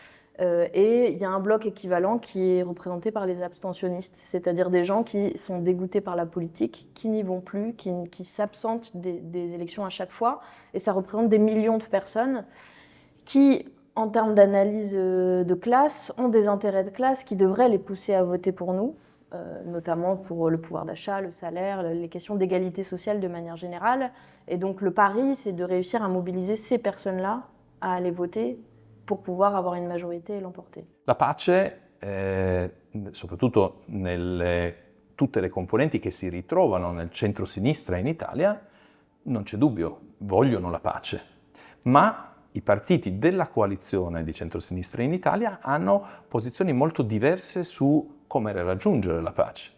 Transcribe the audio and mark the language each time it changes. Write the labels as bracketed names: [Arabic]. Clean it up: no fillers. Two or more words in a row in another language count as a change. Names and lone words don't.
[French] et il y a un bloc équivalent qui est représenté par les abstentionnistes, c'est-à-dire des gens qui sont dégoûtés par la politique, qui n'y vont plus, qui s'absentent des élections à chaque fois, et ça représente des millions de personnes qui, en termes d'analyse de classe, ont des intérêts de classe qui devraient les pousser à voter pour nous, notamment pour le pouvoir d'achat, le salaire, les questions d'égalité sociale de manière générale. Et donc le pari, c'est de réussir à mobiliser ces personnes-là à aller voter pour pouvoir avoir une majorité et l'emporter. [Italian] La pace, soprattutto tutte le componenti che si ritrovano nel centro-sinistra in Italia, non c'è dubbio, vogliono la pace. Ma i partiti della coalizione di centrosinistra in Italia hanno posizioni molto diverse su come raggiungere la pace.